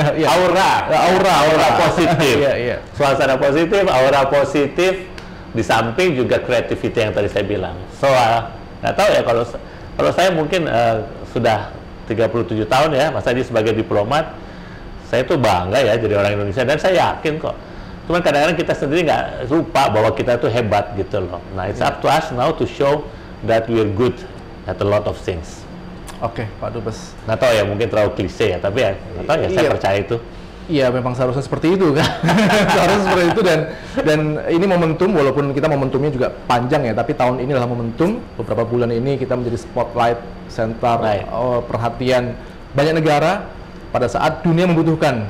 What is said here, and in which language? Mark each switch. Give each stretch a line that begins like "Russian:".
Indonesian: aura positif. Suasana positif, aura positif, di samping juga creativity yang tadi saya bilang. So nggak tahu ya, kalau saya mungkin sudah 37 tahun ya Mas Haji sebagai diplomat, saya tuh bangga ya jadi orang Indonesia, dan saya yakin kok. Cuman kadang-kadang kita sendiri nggak lupa bahwa kita tuh hebat gitu loh.
English: Nah it's up to us now to show that we're good at a lot of things.
Indonesian: Oke, Pak Dubes. Nggak tahu ya, mungkin terlalu klise ya, tapi ya nggak tahu ya, saya percaya itu. Iya, memang seharusnya seperti itu kan. Seharusnya seperti itu, dan ini momentum, walaupun kita momentumnya juga panjang ya, tapi tahun ini adalah momentum. Beberapa bulan ini kita menjadi spotlight center perhatian banyak negara pada saat dunia membutuhkan.